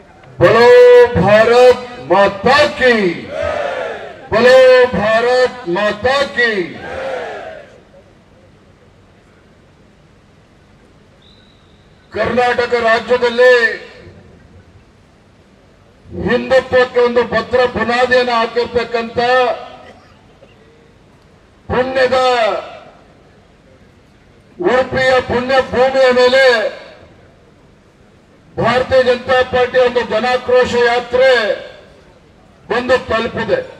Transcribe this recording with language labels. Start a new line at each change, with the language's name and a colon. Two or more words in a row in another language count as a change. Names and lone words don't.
Hindi: बोलो भारत माता की, बोलो भारत माता की।
Kannada: ಕರ್ನಾಟಕ ರಾಜ್ಯದಲ್ಲಿ ಹಿಂದುತ್ವಕ್ಕೆ ಒಂದು ಭದ್ರ ಬುನಾದಿಯನ್ನು ಹಾಕಿರ್ತಕ್ಕಂಥ ಪುಣ್ಯದ ಉಡುಪಿಯ ಪುಣ್ಯ ಭೂಮಿಯ ಮೇಲೆ ಭಾರತೀಯ ಜನತಾ ಪಾರ್ಟಿ ಒಂದು ಜನಾಕ್ರೋಶ ಯಾತ್ರೆ ಬಂದು ತಲುಪಿದೆ.